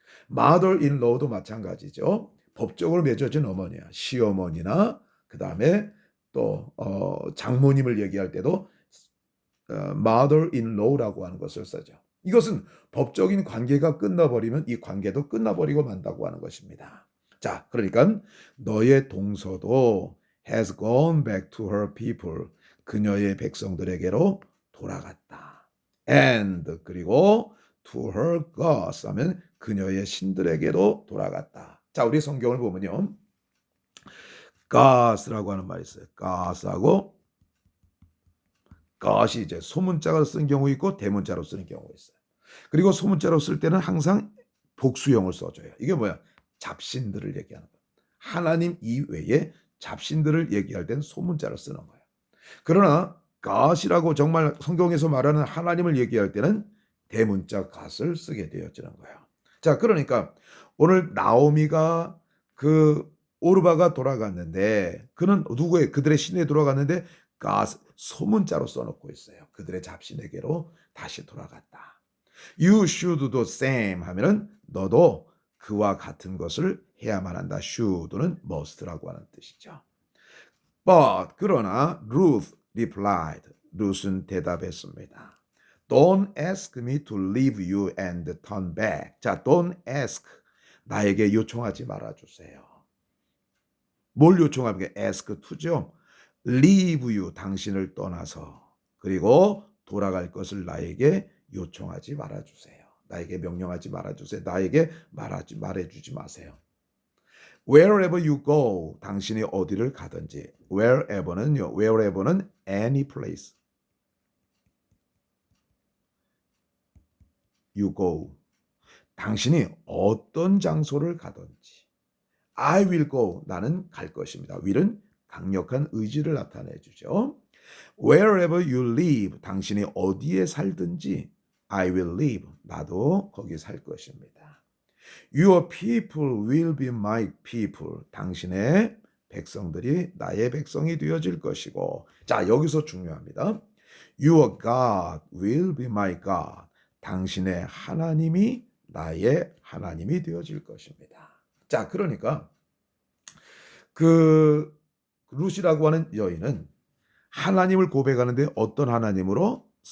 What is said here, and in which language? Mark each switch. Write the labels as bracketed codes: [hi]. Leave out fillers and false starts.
[ko] mother-in-law도 마찬가지죠. 법적으로 맺어진 어머니야. 시어머니나 그 다음에 또 장모님을 얘기할 때도 mother-in-law라고 하는 것을 쓰죠. 이것은 법적인 관계가 끝나버리면 이 관계도 끝나버리고 만다고 하는 것입니다. 자, 그러니까 너의 동서도 [en] has gone back to her people. [ko] 그녀의 백성들에게로 돌아갔다. [en] And [ko] 그리고 [en] to her gods [ko] 하면 그녀의 신들에게로 돌아갔다. 자, 우리 성경을 보면요. God라고 하는 말이 있어요. God하고 God이 이제 소문자로 쓰는 경우 있고 대문자로 쓰는 경우가 있어요. 그리고 소문자로 쓸 때는 항상 복수형을 써줘요. 이게 뭐야? 잡신들을 얘기하는 거예요. 하나님 이외에 잡신들을 얘기할 땐 소문자를 쓰는 거예요. 그러나 God이라고 정말 성경에서 말하는 하나님을 얘기할 때는 대문자 God을 쓰게 되어지는 거예요. 자, 그러니까 오늘 나오미가 그 오르바가 돌아갔는데 그는 누구의 그들의 신에 돌아갔는데 God 소문자로 써놓고 있어요. 그들의 잡신에게로 다시 돌아갔다. [en] You should do same [ko] 하면은 너도 그와 같은 것을 해야만 한다. should는 must라고 하는 뜻이죠. [en] But [ko] 그러나 [en] Ruth replied. [ko] 룻은 대답했습니다. [en] Don't ask me to leave you and turn back. [ko] 자, [en] don't ask. [ko] 나에게 요청하지 말아주세요. 뭘 요청합니까? ask to죠. [en] leave you. [ko] 당신을 떠나서. 그리고 돌아갈 것을 나에게 요청하지 말아주세요. 나에게 명령하지 말아주세요. 나에게 말해주지 마세요. [en] Wherever you go, [ko] 당신이 어디를 가든지. Wherever는요. [en] Wherever는 any place. You go. [ko] 당신이 어떤 장소를 가든지. [en] I will go. [ko] 나는 갈 것입니다. will은 강력한 의지를 나타내 주죠. [en] Wherever you live. [ko] 당신이 어디에 살든지 [en] I will live. [ko] 나도 거기 살 것입니다. [en] Your people will be my people. [ko] 당신의 백성들이 나의 백성이 되어질 것이고. 자, 여기서 중요합니다. [en] Your God will be my God. [ko] 당신의 하나님이 나의 하나님이 되어질 것입니다. 자, 그러니까 그 룻이라고 하는 여인은 하나님을 고백하는데 어떤 하나님으로?